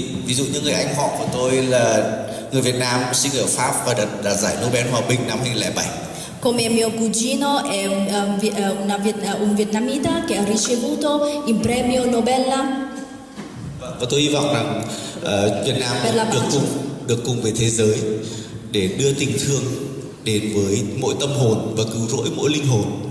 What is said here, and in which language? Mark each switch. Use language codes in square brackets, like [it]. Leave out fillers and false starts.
[vi] Ví dụ như người anh họ của tôi là người Việt Nam sinh ở Pháp và đạt giải Nobel Hòa bình năm 2007. [it] Come mio cugino è un vietnamita che ha ricevuto il premio Nobel. [vi] Và tôi hy vọng rằng Việt Nam được cùng với thế giới để đưa tình thương đến với mỗi tâm hồn và cứu rỗi mỗi linh hồn.